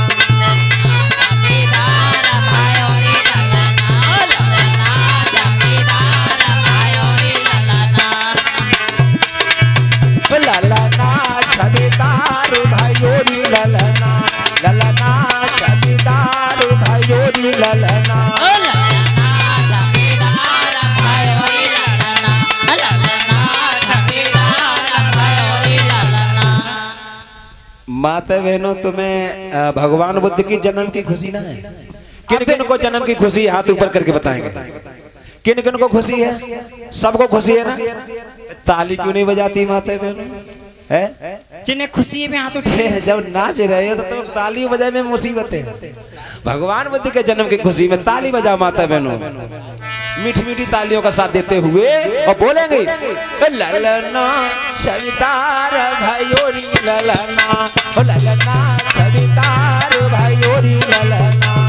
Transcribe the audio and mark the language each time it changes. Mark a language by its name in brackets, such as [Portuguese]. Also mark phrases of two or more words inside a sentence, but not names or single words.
[Hindi] ललना छबिदार भायोरी ललना ललना छबिदार भायोरी ललना। माता बहनों, तुम्हें भगवान बुद्ध की जन्म की खुशी ना है? किन किन को जन्म की खुशी, हाथ ऊपर करके बताएंगे। किन किन को खुशी है? सबको खुशी है ना? ताली क्यों नहीं बजाती माता बहनों? है जिन्हें खुशी में हाथ उठे। जब नाच रहे हो तो तुम ताली बजाए में मुसीबत है। भगवान बुद्ध के जन्म की खुशी में ताली बजाओ माता बहनों, मीठी मीठी तालियों का साथ देते हुए और बोलेंगे ललना छबिदार भायोरी ललना ललना छबिदार भायोरी ललना।